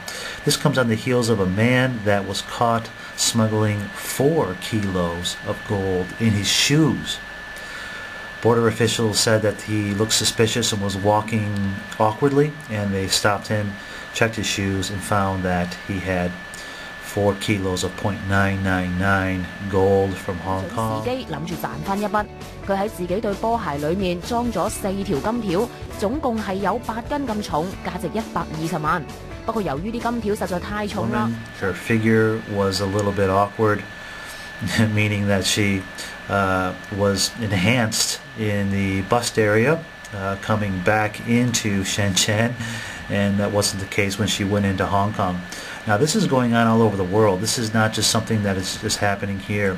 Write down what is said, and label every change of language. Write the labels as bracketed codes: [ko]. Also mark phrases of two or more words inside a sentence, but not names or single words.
[en] This comes on the heels of a man that was caught smuggling 4 kilos of gold in his shoes. Border officials said that he looked suspicious and was walking awkwardly, and they stopped him, checked his shoes, and found that he had 4 kilos of .999 gold from Hong Kong. [yue] 自己諗住賺返一筆，佢喺自己對波鞋裡面裝咗4條金條，總共係有8斤咁重，價值120萬。不過由於啲金條實在太重啦。 [en] Her figure was a little bit awkward, meaning that she was enhanced in the bust area coming back into Shenzhen, and that wasn't the case when she went into Hong Kong. Now, this is going on all over the world. This is not just something that is just happening here.